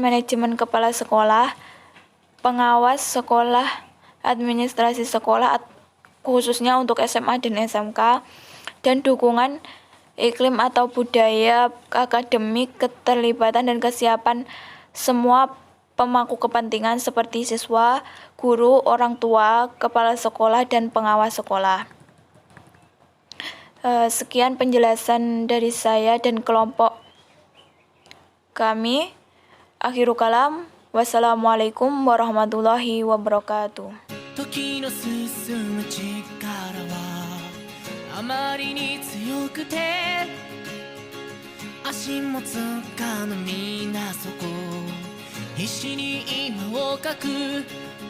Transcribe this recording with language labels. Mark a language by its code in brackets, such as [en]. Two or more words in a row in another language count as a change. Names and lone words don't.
[id] manajemen kepala sekolah, pengawas sekolah, administrasi sekolah khususnya untuk SMA dan SMK, dan dukungan iklim atau budaya akademik, keterlibatan dan kesiapan semua pemangku kepentingan seperti siswa, guru, orang tua, kepala sekolah, dan pengawas sekolah. Sekian penjelasan dari saya dan kelompok kami. [ar] آخر الكلام. والسلام عليكم ورحمة الله وبركاته. [ja] 時の進む力はあまりに強くて足もつかぬみなそこ必死に今をかく